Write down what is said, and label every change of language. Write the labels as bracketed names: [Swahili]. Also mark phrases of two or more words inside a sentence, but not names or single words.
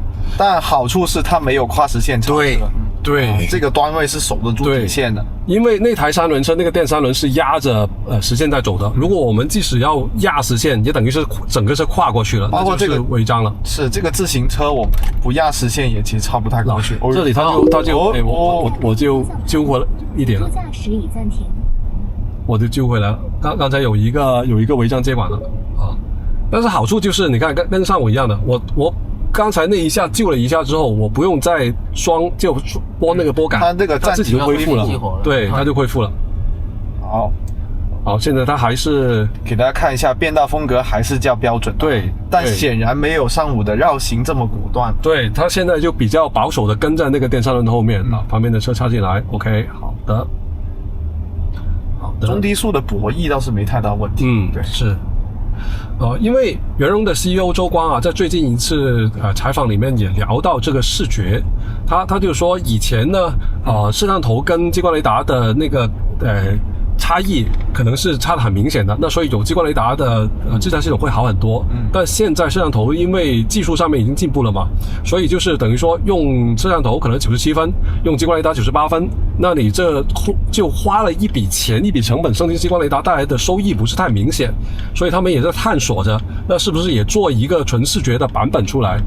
[Chinese] 但好處是它沒有跨實線超車。對，這個端位是守得住底線的，因為那台三輪車那個電三輪是壓着實線在走的。如果我們即使要壓實線，也等於是整個是跨過去了，包括這個違章了。是這個自行車，我不壓實線也其實超不太過去。這裡他就我就揪回一點了。駕駛已暫停。我就揪回來了。剛才有一個違章接管了啊，但是好處就是你看跟上午一樣的，我。剛才那一下救了一下之後，我不用再就撥那個撥桿，它自己就恢復了，對，它就恢復了。好，現在它還是給大家看一下變道風格還是較標準，對，但顯然沒有上午的繞行這麼果斷。對，它現在就比較保守的跟在那個電三輪的後面啊，旁邊的車插進來 ，OK， 好的，中低速的博弈倒是沒太大問題，對，是。因為圓融的 CEO 周光啊，在最近一次採訪裡面也聊到這個視覺，他就說以前呢，攝像頭跟激光雷達的那個差异可能是差得很明显的。那所以有激光雷达的自驾系统会好很多。但现在摄像头因为技术上面已经进步了嘛，所以就是等于说用摄像头可能97分，用激光雷达98分，那你这就花了一笔钱一笔成本升级激光雷达带来的收益不是太明显，所以他们也在探索着，那是不是也做一个纯视觉的版本出来。